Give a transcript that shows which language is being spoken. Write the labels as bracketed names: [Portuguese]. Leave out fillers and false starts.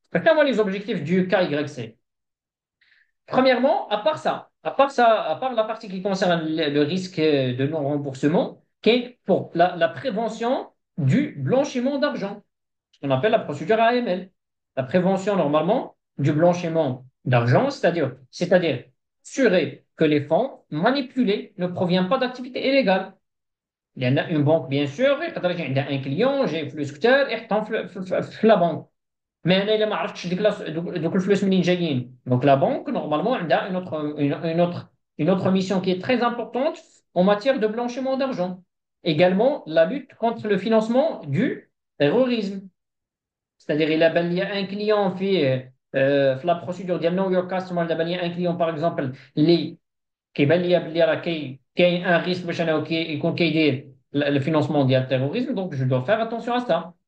[French] Maintenant, moi, les objectifs du K, Y, C. Premièrement, à part la partie qui concerne le risque de non-remboursement, qui est pour la prévention du blanchiment d'argent, ce qu'on appelle la procédure AML. La prévention, normalement, du blanchiment d'argent, c'est-à-dire assurer que les fonds manipulés ne proviennent pas d'activités illégales. Il y en a une banque, bien sûr, il y a un client, j'ai flux secteur, et la banque. Mais elle [Arabic] ما عرفتش دوك الفلوس منين جايين. [French] Donc la banque, normalement, elle a une autre mission qui est très importante en matière de blanchiment d'argent. Également, la lutte contre le financement du terrorisme. C'est-à-dire, il y a un client [Arabic] في [French] la procédure ديال know your customer [Arabic] دابا [French] il y a un client par exemple [Arabic] اللي كيبان ليا بلي راه كاين ان ريسك باش انا يكون كيدير [French] le financement du terrorisme, donc je dois faire attention à ça.